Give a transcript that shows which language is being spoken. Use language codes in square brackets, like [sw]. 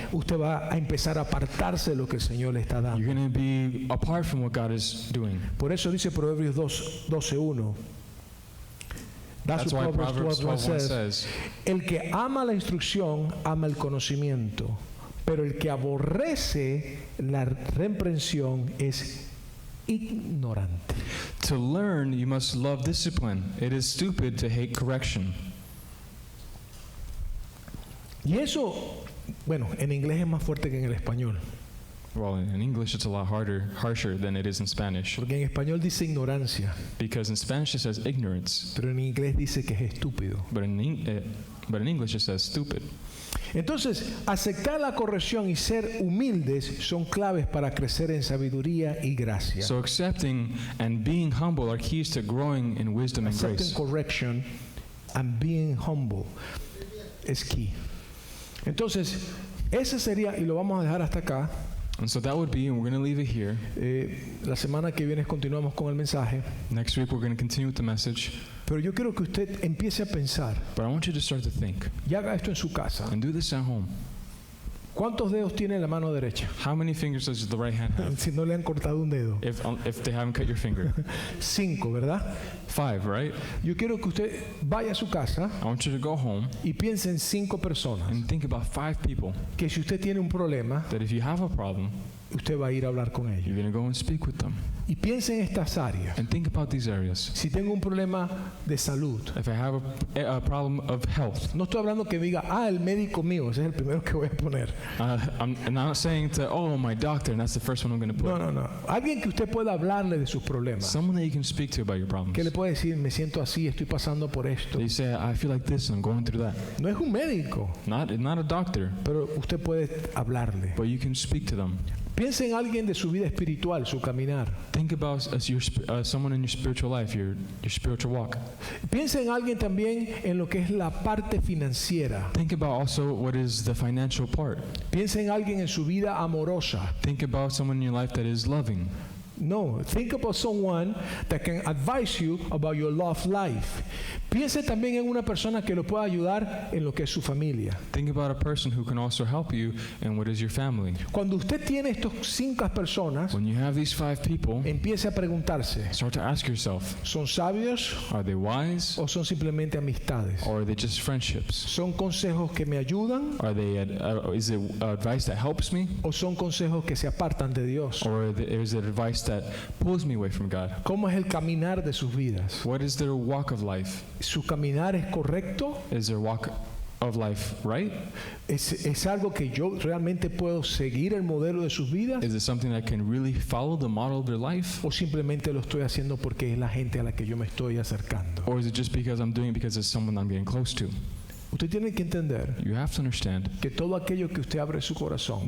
[es] Usted va a empezar a apartarse de lo que el Señor le está dando. [en] You're gonna be apart from what God is doing. [es] Por eso dice Proverbios 12:1. [en] That's why Proverbs 12:1 says, [es] el que ama la instrucción ama el conocimiento, pero el que aborrece la reprensión es ignorante. [en] to learn you must love discipline. It is stupid to hate correction. [es] Y eso, bueno, en inglés es más fuerte que en el español, [en] Well, in English it's a lot harsher than it is in Spanish. [es] porque en español dice ignorancia, [en] Because in Spanish it says ignorance, [es] pero en inglés dice que es estúpido. [en] but in English it says stupid. [es] Entonces, aceptar la corrección y ser humildes son claves para crecer en sabiduría y gracia. [en] So accepting and being humble are keys to growing in wisdom and Accepting grace. correction and being humble es key. [es] Entonces, ese sería, y lo vamos a dejar hasta acá. [en] And so that would be, and we're going to leave it here. [es] La semana que viene continuamos con el mensaje. [en] Next week we're going to continue with the message. [es] Pero yo quiero que usted empiece a pensar [en] But I want you to start to think [es] y haga esto en su casa. [en] and do this at home. [es] ¿Cuántos dedos tiene la mano derecha? [en] How many fingers does the right hand have? [es] Si no le han cortado un dedo. [en] If they haven't cut your finger. [es] 5, ¿verdad? [en] 5, right? [es] Yo quiero que usted vaya a su casa [en] I want you to go home [es] y piense en 5 personas [en] and think about 5 people [es] que si usted tiene un problema, [en] that if you have a problem, [es] usted va a ir a hablar con ellos. [en] you're going to go and speak with them. [es] Y piense en estas áreas. [en] And think about these areas. [es] Si tengo un problema de salud, [en] If I have a problem of health, [es] no estoy hablando que diga, el médico mío, ese es el primero que voy a poner. [en] I'm not saying to, oh, my doctor, and that's the first one I'm going to put. [es] No. Alguien que usted pueda hablarle de sus problemas. [en] Someone that you can speak to about your problems. [es] Que le puede decir, me siento así, estoy pasando por esto. [en] That you say, I feel like this and I'm going through that. [es] No es un médico, [en] Not a doctor, [es] pero usted puede hablarle. [en] but you can speak to them. [es] Piense en alguien de su vida espiritual, su caminar. [en] Think about someone in your spiritual life, your spiritual walk. [es] Piense en alguien también en lo que es la parte financiera. [en] Think about also what is the financial part. [es] Piense en alguien en su vida amorosa. [en] Think about someone in your life that is loving. No, think about someone that can advise you about your love life. [es] Piense también en una persona que lo pueda ayudar en lo que es su familia. [en] Think about a person who can also help you in what is your family. [es] Cuando usted tiene estos 5 personas, [en] When you have these 5 people, [es] empiece a preguntarse, [en] start to ask yourself, [es] ¿son sabios [en] are they wise [es] o son simplemente amistades? [en] or are they just friendships? [es] ¿Son consejos que me ayudan [en] Are they is it advice that helps me, [es] o son consejos que se apartan de Dios? [en] or is it advice that pulls me away from God? [es] ¿Cómo es el caminar de sus vidas? [en] What is their walk of life? [es] ¿Su caminar es correcto? [en] Is their walk of life right? [es] ¿Es algo que yo realmente puedo seguir el modelo de sus vidas? [en] Is it something that can really follow the model of their life? [es] ¿O simplemente lo estoy haciendo porque es la gente a la que yo me estoy acercando? [en] Or is it just because I'm doing it because it's someone I'm getting close to? [es] Usted tiene que entender [en] You have to understand [es] que todo aquello que usted abre su corazón,